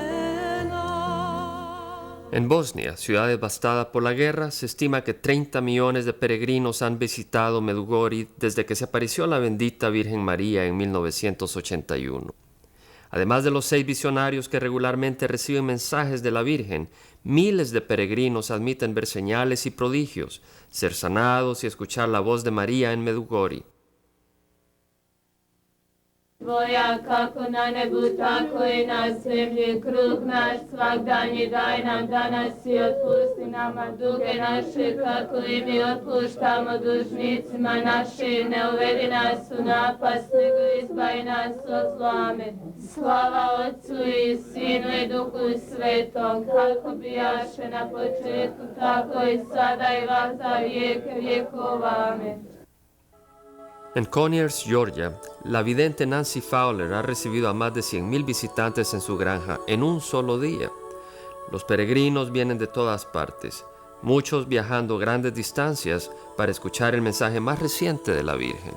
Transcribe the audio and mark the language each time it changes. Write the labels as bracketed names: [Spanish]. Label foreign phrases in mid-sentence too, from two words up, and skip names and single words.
[Spanish] En Bosnia, ciudad devastada por la guerra, se estima que 30 millones de peregrinos han visitado Medjugorje desde que se apareció la bendita Virgen María en 1981. Además de los 6 visionarios que regularmente reciben mensajes de la Virgen, miles de peregrinos admiten ver señales y prodigios, ser sanados y escuchar la voz de María en Medjugorje. [Croatian] Tvoja kako na nebu, tako i na zemlji, kruh naš svagdanji daj nam danas i otpusti nama duge naše, kako i mi otpuštamo dužnicima našim, ne uvedi nas u napast, nego izbavi nas od zla. Amen. Slava Otcu i Sinu i Duhu Svetom, kako bijaše na početku, tako i sada i vata vijeke vjekova. Amen. [Spanish] En Conyers, Georgia, la vidente Nancy Fowler ha recibido a más de 100,000 visitantes en su granja en un solo día. Los peregrinos vienen de todas partes, muchos viajando grandes distancias para escuchar el mensaje más reciente de la Virgen.